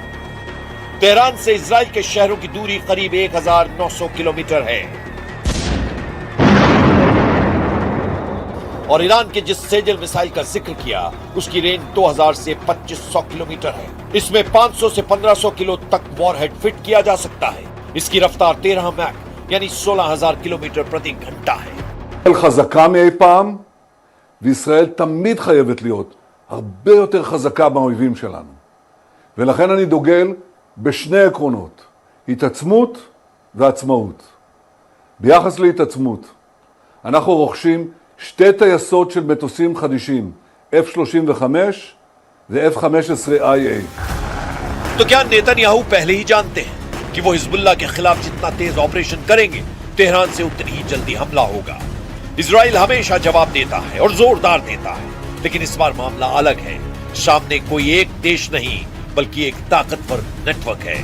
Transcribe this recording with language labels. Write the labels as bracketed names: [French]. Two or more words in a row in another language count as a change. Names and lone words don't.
[Hindi] तेहरान से इजराइल के शहरों की दूरी करीब 1900 किलोमीटर है और ईरान के जिस सेजल मिसाइल का जिक्र किया उसकी रेंज 2000 से 2500 किलोमीटर है। इसमें 500 से 1500 किलो तक वॉरहेड फिट किया जा सकता है। इसकी रफ्तार 13 मैक यानी 16,000 किलोमीटर प्रति घंटा है। [Hebrew] חזקה מאי פעם, וישראל תמיד חייבת להיות הרבה יותר חזקה מהאויבים שלנו. ולכן אני דוגל בשני עקרונות, התעצמות ועצמאות. ביחס להתעצמות, אנחנו רוכשים 2 טייסות של מטוסים חדישים, F-35 ו-F-15IA. [Hindi] तो क्या नेतन्याहू पहले ही जानते हैं कि वो हिजबुल्लाह के खिलाफ जितना तेज ऑपरेशन करेंगे तेहरान से उतनी ही जल्दी हमला होगा? इजराइल हमेशा जवाब देता है और जोरदार देता है, लेकिन इस बार मामला अलग है। सामने कोई एक देश नहीं बल्कि एक ताकतवर नेटवर्क है।